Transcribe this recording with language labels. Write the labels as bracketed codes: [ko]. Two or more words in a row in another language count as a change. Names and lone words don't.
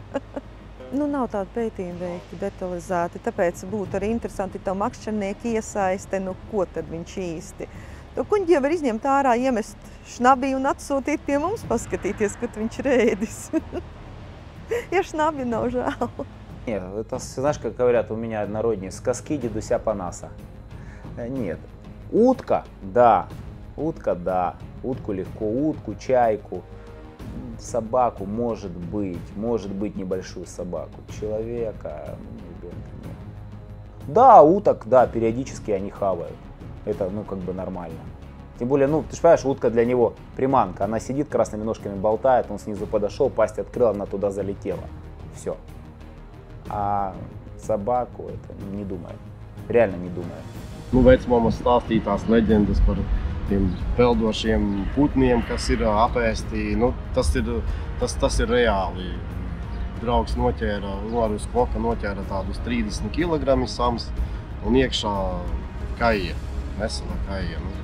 [lv] Nav tāda pētījuma veikti detalizēti, tāpēc būtu arī interesanti to makšķernieku iesaiste, ko tad viņš īsti. To kuņģi jau var izņemt ārā, iemest šnabī un atsūtīt pie mums paskatīties, kad viņš ir ēdis. Ja šnabi nav žēl. [ru] Нет, это, знаешь, как говорят у меня народнее, [uk] с коски дедуся панаса. [ru] Нет. Утка, да. Утку легко, утку, чайку, собаку, может быть небольшую собаку. Человека, ребенка нет. Да, уток, да, периодически они хавают. Это, нормально. Тем более, ты же понимаешь, утка для него приманка. Она сидит, красными ножками болтает, он снизу подошел, пасть открыл, она туда залетела. Все. А собаku не думаю. Реально не думаю. [lv] Vecmāmas stāstīja tās leģendas par tiem peldošiem putniem, kas ir apēsti. Tas ir reāli. Draugs noķēra, uz koka noķēra tādus 30 kg sams un iekšā kaija, vesela kaija.